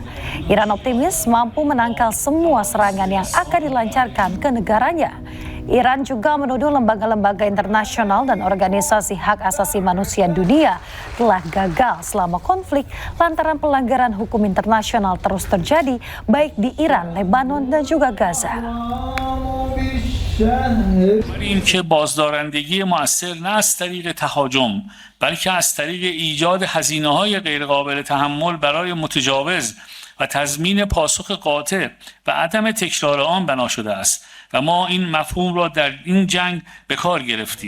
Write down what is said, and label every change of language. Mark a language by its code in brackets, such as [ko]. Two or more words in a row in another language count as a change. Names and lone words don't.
[id] Iran optimis mampu menangkal semua serangan yang akan dilancarkan ke negaranya. Iran juga menuduh lembaga-lembaga internasional dan organisasi hak asasi manusia dunia telah gagal selama konflik lantaran pelanggaran hukum internasional terus terjadi baik di Iran, Lebanon dan juga Gaza. [fa] این که بازدارندگی مؤثر نه از طریق تهاجم بلکه از طریق ایجاد هزینه‌های غیرقابل تحمل برای متجاوز و تضمین پاسخ قاطع و عدم تکرار آن بنا شده است و ما این مفهوم را در این جنگ به کار گرفتیم.